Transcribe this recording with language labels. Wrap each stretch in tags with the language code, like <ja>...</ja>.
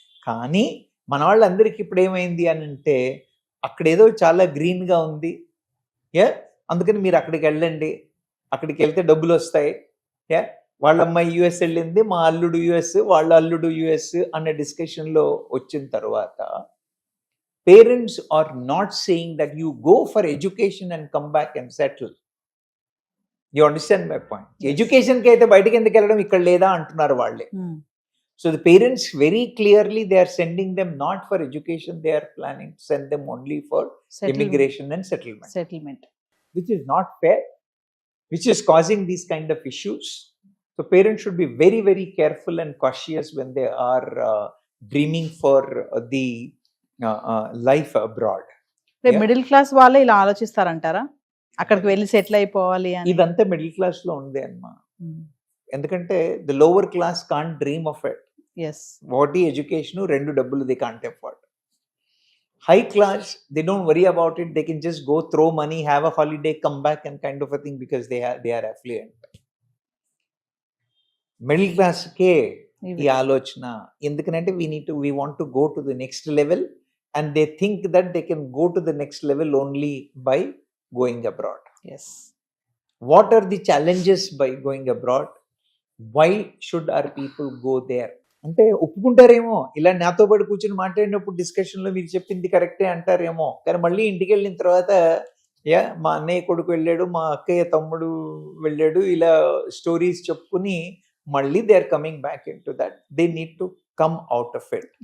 <te>కానీ మన వాళ్ళందరికీ ఇప్పుడు ఏమైంది అని అంటే, అక్కడ ఏదో చాలా గ్రీన్గా ఉంది, అందుకని మీరు అక్కడికి వెళ్ళండి, అక్కడికి వెళ్తే డబ్బులు వస్తాయి, వాళ్ళ అమ్మాయి US వెళ్ళింది, మా అల్లుడు US, వాళ్ళ అల్లుడు US అనే డిస్కషన్లో వచ్చిన తర్వాత</te> <en>Parents are not saying that you go for education and come back and settle. You understand my point?</en> <te>ఎడ్యుకేషన్కి అయితే బయటకి ఎందుకు వెళ్ళడం, ఇక్కడ లేదా అంటున్నారు వాళ్ళే.</te> <en>So the parents very clearly, they are sending them not for education, they are planning to send them only for immigration and settlement, which is not fair, which is causing these kind of issues. So parents should be very, very careful and cautious when they are dreaming for the life abroad.</en> <te>Middle class వాళ్ళే ఇలా ఆలోచిస్తారంటారా, అక్కడికి వెళ్ళి settle అయిపోవాలి అని? ఇదంతా middle class లో ఉంది అమ్మా. ఎందుకంటే</te> <en>The lower class can't dream of it. What ఈ education,</en> <te>రెండు డబ్బులు</te> <en>They can't afford. High class they don't worry about it, they can just go throw money, have a holiday, come back and kind of a thing, because they are affluent.</en> <te>Middle class కే ఈ ఆలోచన. ఎందుకంటే</te> <en>we want to go to the next level, and they think that they can go to the next level only by going abroad? Yes What are the challenges by going abroad? Why should our people go there?</en> <te>అంటే ఒప్పుకుంటారేమో, ఇలా నాతో పాటు కూర్చొని మాట్లాడినప్పుడు డిస్కషన్లో మీరు చెప్పింది కరెక్టే అంటారేమో, కానీ మళ్ళీ ఇంటికి వెళ్ళిన తర్వాత మా అన్నయ్య కొడుకు వెళ్ళాడు, మా అక్కయ్య తమ్ముడు వెళ్ళాడు, ఇలా స్టోరీస్ చెప్పుకుని మళ్ళీ</te> <en>They are coming back into that. They need to come out of it.</en>